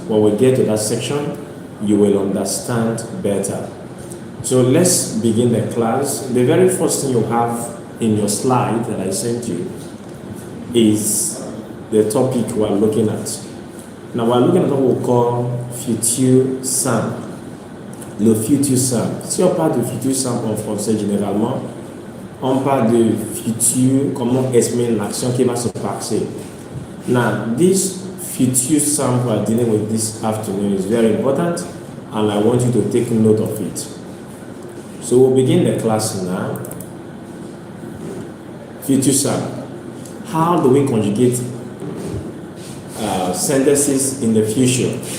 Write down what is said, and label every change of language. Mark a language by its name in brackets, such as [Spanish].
[English] When we get to that section, you will understand better. So let's begin the class. The very first thing you have in your slide that I sent you is the topic we're looking at. Now we're looking at what we call futur simple. [French] Le futur simple. Si on parle de futur simple en français généralement, on parle de futur, comment exprimer l'action qui va se passer. [English] Now this futur simple we're dealing with this afternoon is very important, and I want you to take note of it. So we'll begin the class now. Futur simple. How do we conjugate sentences in the future?